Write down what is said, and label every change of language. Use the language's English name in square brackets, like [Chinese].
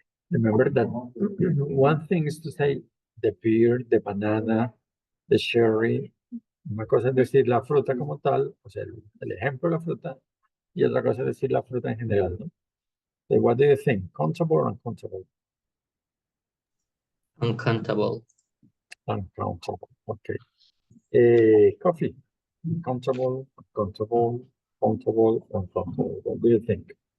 [English] Remember that one thing is to say the pear, the banana, the cherry. [Spanish] Una cosa es decir la fruta como tal, o sea, el ejemplo de la fruta, y otra cosa es decir la fruta en general, ¿no? [English] So what do you think? Countable or uncountable? Uncountable. Uncountable, okay. Coffee, countable, uncountable, countable, uncountable. What do you think?